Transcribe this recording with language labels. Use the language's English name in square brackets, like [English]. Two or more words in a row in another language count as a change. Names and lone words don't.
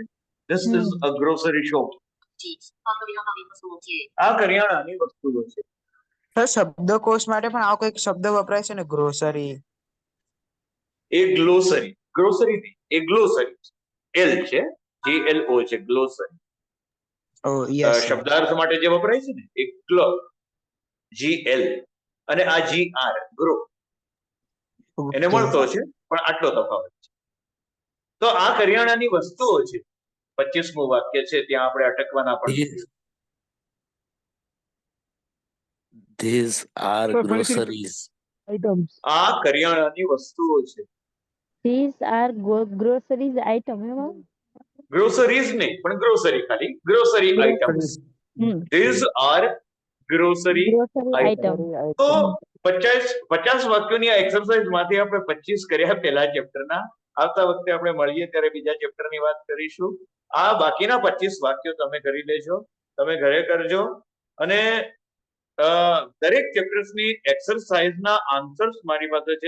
[English] This is a grocery shop. [Gujarati] આ કરિયાણાની વસ્તુઓ છે. સર શબ્દકોશ માટે પણ આવો કઈક શબ્દ વપરાય છે ને ગ્રોસરી. એ ગ્લોસરી ગ્રોસરી નહીં એ ગ્લોસરી એલ છે GLO છે ગ્લોસરી. [English] oh yes [Gujarati] શબ્દાર્થ માટે જે વપરાય છે ને એ ગ્લો GL અને આ GR ગ્રો એને મળતો છે પણ આટલો તફાવત છે. તો આ કરિયાણાની વસ્તુઓ છે. 25મું વાક્ય છે ત્યાં આપણે અટકવાના પણ. [English] These are Sir, groceries. Items. [Gujarati] આ કરિયાણાની વસ્તુઓ છે. [English] These are groceries item. [Gujarati] એમાં? ગ્રોસરીઝ નહીં પણ ગ્રોસરી ખાલી [English] grocery items. These are grocery Grocery item. item. [Gujarati] તો 50 વાક્યોની આ એક્સરસાઇઝ માંથી આપણે 25 કર્યા પહેલા ચેપ્ટરના. આવતા વખતે આપણે મળીએ ત્યારે બીજા ચેપ્ટરની વાત કરીશું. આ બાકીના 25 વાક્યો તમે કરી લેજો. તમે ઘરે કરજો અને દરેક ચેપ્ટર્સની એક્સરસાઇઝના આન્સર્સ મારી પાસે છે.